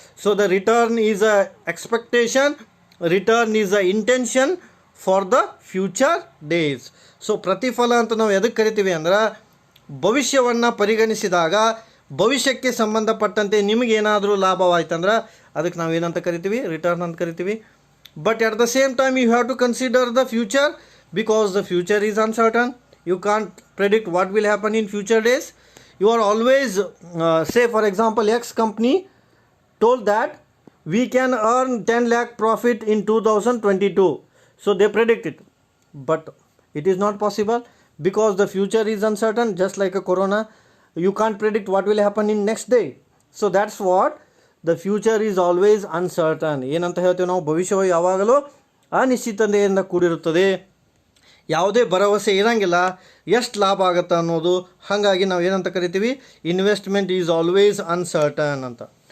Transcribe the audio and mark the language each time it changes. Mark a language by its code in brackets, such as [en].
[en] So the return is a expectation, return is a intention for the future days. [kn] So ಪ್ರತಿಫಲ ಅಂತ ನಾವು ಎದಕ್ಕೆ ಕರಿತೀವಿ ಅಂದ್ರೆ ಭವಿಷ್ಯವನ್ನು ಪರಿಗಣಿಸಿದಾಗ ಭವಿಷ್ಯಕ್ಕೆ ಸಂಬಂಧಪಟ್ಟಂತೆ ನಿಮಗೇನಾದರೂ ಲಾಭವಾಯ್ತಂದ್ರೆ ಅದಕ್ಕೆ ನಾವು ಏನಂತ ಕರಿತೀವಿ ರಿಟರ್ನ್ ಅಂತ ಕರಿತೀವಿ. [en] But at the same time you have to consider the future because the future is uncertain. You can't predict what will happen in future days. You are always say for example X company told that we can earn 10 lakh profit in 2022. So they predict it. But it is not possible because the future is uncertain, just like a corona. You can't predict what will happen in next day. So that's what the future is always uncertain. [kn] ಏನಂತ ಹೇಳ್ತೀವಿ ನಾವು ಭವಿಷ್ಯವು ಯಾವಾಗಲೂ ಅನಿಶ್ಚಿತತೆಯಿಂದ ಕೂಡಿರುತ್ತದೆ, ಯಾವುದೇ ಭರವಸೆ ಇರೋಂಗಿಲ್ಲ ಎಷ್ಟು ಲಾಭ ಆಗುತ್ತೆ ಅನ್ನೋದು. ಹಾಗಾಗಿ ನಾವು ಏನಂತ ಕರಿತೀವಿ [en] investment is always uncertain [kn] ಅಂತ.